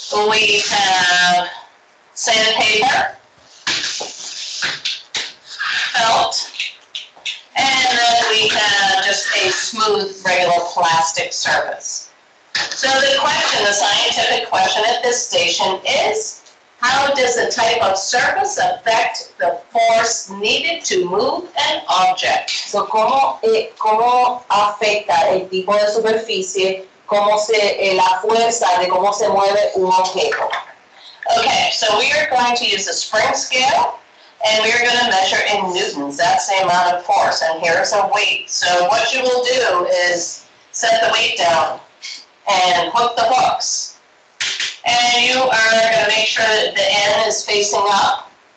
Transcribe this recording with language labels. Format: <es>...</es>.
<en>We have sandpaper, felt, and then we have just a smooth, regular plastic surface. So the question, the scientific question at this station is, how does the type of surface affect the force needed to move an object?</en> <es>So, ¿cómo afecta el tipo de superficie, la fuerza de cómo se mueve un objeto?</es> <en>Okay, so we are going to use a spring scale, and we are going to measure in newtons. That's the amount of force, and here's a weight. So what you will do is set the weight down and hook the hooks. And you are going to make sure that the end is facing up.</en>